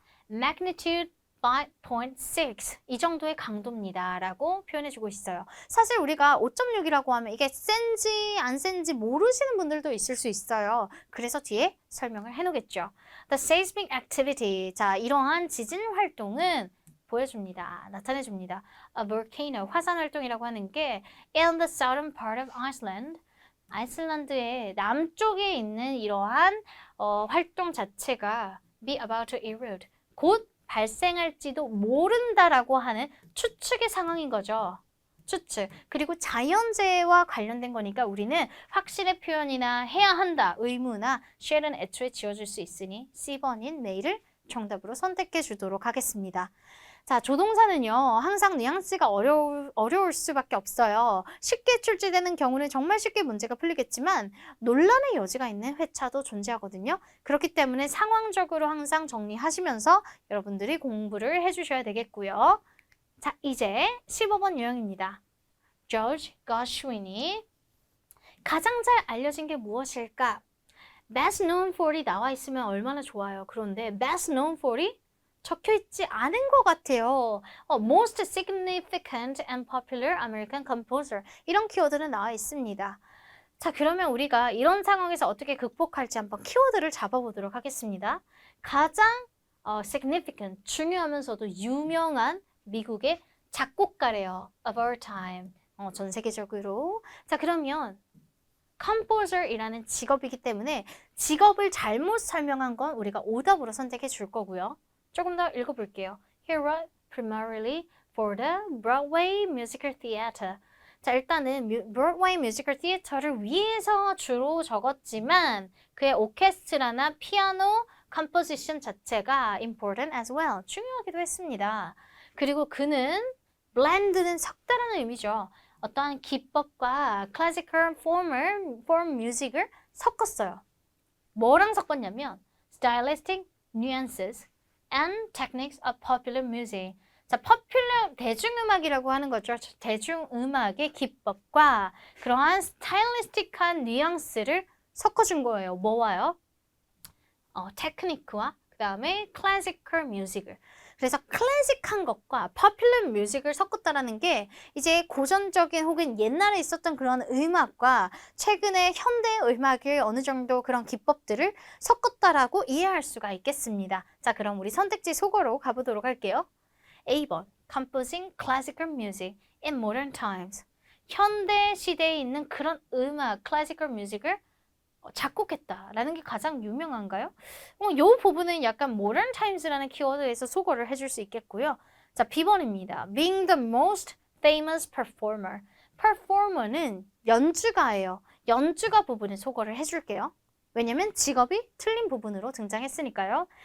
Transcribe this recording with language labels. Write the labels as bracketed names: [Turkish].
[Korean] magnitude 5.6 이 정도의 강도입니다 라고 표현해주고 있어요. 사실 우리가 5.6이라고 하면 이게 센지 안 센지 모르시는 분들도 있을 수 있어요. 그래서 뒤에 설명을 해놓겠죠. [English] The seismic activity. [Korean] 자, 이러한 지진 활동은 보여줍니다. 나타내줍니다. [English] A volcano, [Korean] 화산 활동이라고 하는 게 [English] in the southern part of Iceland. [Korean] 아이슬란드의 남쪽에 있는 이러한 활동 자체가 [English] be about to erode. [Korean] 곧 발생할지도 모른다라고 하는 추측의 상황인 거죠. 추측. 그리고 자연재해와 관련된 거니까 우리는 확실의 표현이나 해야 한다, 의무나 shall은 애초에 지어줄 수 있으니 C번인 may를 정답으로 선택해 주도록 하겠습니다. 자, 조동사는요, 항상 뉘앙스가 어려울 수밖에 없어요. 쉽게 출제되는 경우는 정말 쉽게 문제가 풀리겠지만 논란의 여지가 있는 회차도 존재하거든요. 그렇기 때문에 상황적으로 항상 정리하시면서 여러분들이 공부를 해주셔야 되겠고요. 자, 이제 15번 유형입니다. George Gershwin이 가장 잘 알려진 게 무엇일까? [English] Best known for [Korean] 이 나와 있으면 얼마나 좋아요. 그런데 [English] best known for [Korean] 이 적혀있지 않은 것 같아요. [English] Most significant and popular American composer. [Korean] 이런 키워드는 나와 있습니다. 자, 그러면 우리가 이런 상황에서 어떻게 극복할지 한번 키워드를 잡아보도록 하겠습니다. 가장 significant, 중요하면서도 유명한 미국의 작곡가래요. [English] Of our time. [Korean] 전 세계적으로. 자, 그러면 composer이라는 직업이기 때문에 직업을 잘못 설명한 건 우리가 오답으로 선택해 줄 거고요. 조금 더 읽어볼게요. [English] He wrote primarily for the Broadway musical theater. [Korean] 자, 일단은 브로드웨이 뮤지컬 티에터를 위해서 주로 적었지만 그의 오케스트라나 피아노 컴포지션 자체가 [English] important as well. [Korean] 중요하기도 했습니다. 그리고 그는 blend는 섞다라는 의미죠. 어떠한 기법과 클래시컬 form 뮤직을 섞었어요. 뭐랑 섞었냐면 [English] stylistic nuances and techniques of popular music. [Korean] 자, 대중음악이라고 하는 거죠. 대중음악의 기법과 그러한 스타일리스틱한 뉘앙스를 섞어준 거예요. 뭐와요? 테크니크와 그 다음에 클래시컬 뮤직을. 그래서 클래식한 것과 popular 뮤직을 섞었다라는 게 이제 고전적인 혹은 옛날에 있었던 그런 음악과 최근의 현대 음악의 어느 정도 그런 기법들을 섞었다라고 이해할 수가 있겠습니다. 자, 그럼 우리 선택지 속어로 가보도록 할게요. [English] A번, composing classical music in modern times. [Korean] 현대 시대에 있는 그런 음악, classical music을 작곡했다라는 게 가장 유명한가요? 이 부분은 약간 modern times라는 키워드에서 소거를 해줄 수 있겠고요. 자, B번입니다. [English] Being the most famous performer. [Korean] performer는 연주가예요. 연주가 부분을 소거를 해줄게요. 왜냐면 직업이 틀린 부분으로 등장했으니까요.